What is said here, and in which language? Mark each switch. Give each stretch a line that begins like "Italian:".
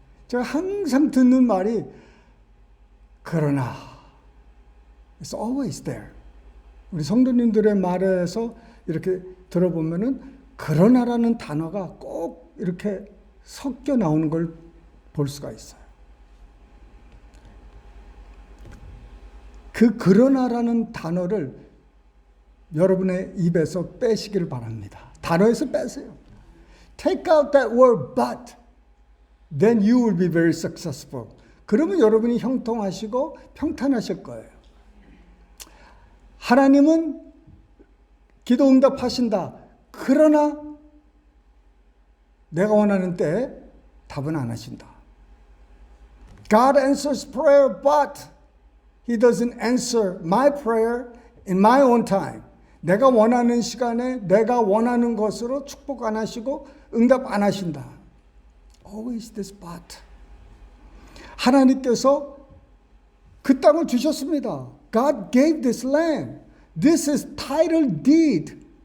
Korean: 제가 항상 듣는 말이 그러나
English: it's always there.
Korean: 우리 성도님들의 말에서 이렇게 들어보면은 그러나라는 단어가 꼭 이렇게 섞여 나오는 걸 볼 수가 있어요. 그 그러나라는 단어를 여러분의 입에서 빼시기를 바랍니다. 단어에서 빼세요.
English: Take out that word but. Then you will be very successful.
Korean: 그러면 여러분이 형통하시고 평탄하실 거예요. 하나님은 기도 응답하신다. 그러나 내가 원하는 때에 답은 안 하신다.
English: God answers prayer, but He doesn't answer my prayer in my own time.
Korean: 내가 원하는 시간에 내가 원하는 것으로 축복 안 하시고 응답 안 하신다.
English: Always this but.
Korean: 하나님께서 그 땅을 주셨습니다.
English: God gave this land. This is title deed.